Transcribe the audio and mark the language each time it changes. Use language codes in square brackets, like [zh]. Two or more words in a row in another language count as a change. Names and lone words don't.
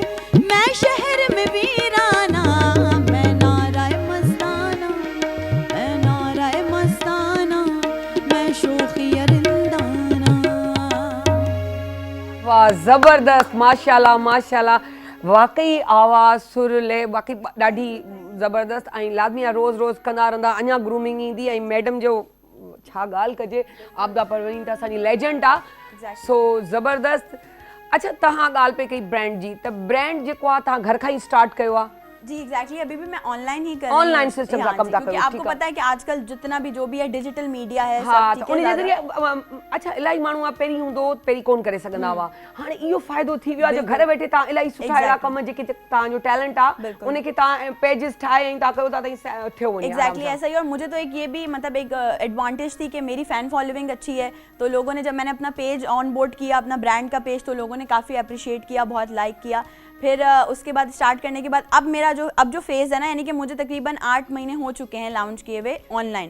[ur] میں شہر میں ویرانہ، میں نعرۂ مستانہ، میں نعرۂ مستانہ، میں شوخی رندانہ. واہ زبردست، ماشاءاللہ ماشاءاللہ. [sd] वाकई आवाज़ सुर ले वाकई ॾाढी ज़बरदस्त ऐं लाज़मी आहे रोज़ रोज़ कंदा रहंदा, अञा ग्रूमिंग ईंदी। ऐं मैडम जो छा ॻाल्हि कजे, आपदा परवीन त असांजी लेजेंड आहे, सो ज़बरदस्त। अच्छा, तव्हां ॻाल्हि पे कई ब्रांड जी, त ब्रांड जेको आहे तव्हां घर खां ई स्टार्ट कयो आहे? [ur] جی ایگزیکٹلی، ابھی بھی میں آن لائن ہی کر رہی ہوں. [en] online system [ur] کا کم تھا کیونکہ آپ کو پتہ ہے کہ آج کل جتنا بھی جو بھی ہے [en] digital media [ur] है, हाँ, सब तो [sd] उन जे ज़रिए अच्छा इलाही माण्हू आहे पहिरीं हूंदो पहिरीं कोन करे सघंदा हुआ, हाणे इहो फ़ाइदो थी वियो आहे जो घर वेठे तव्हां इलाही सुठा अहिड़ा कम जेके तव्हांजो टैलेंट आहे उनखे तव्हां पेजिस ठाहे ऐं तव्हां कयो था त थियो वञे। [ur] ایگزیکٹلی ایسا ہی. اور مجھے تو ایک یہ بھی مطلب ایک ایڈوانٹیج تھی کہ میری [en] fan following [ur] اچھی ہے، تو لوگوں نے جب میں نے اپنا پیج [en] on board [ur] کیا، اپنا برانڈ کا پیج، تو لوگوں نے کافی اپریشیئیٹ کیا، بہت لائک کیا. پھر اس کے بعد اسٹارٹ کرنے کے بعد اب میرا جو فیز ہے نا، یعنی کہ مجھے تقریباً 8 مہینے ہو چکے ہیں لانچ کیے ہوئے آن لائن.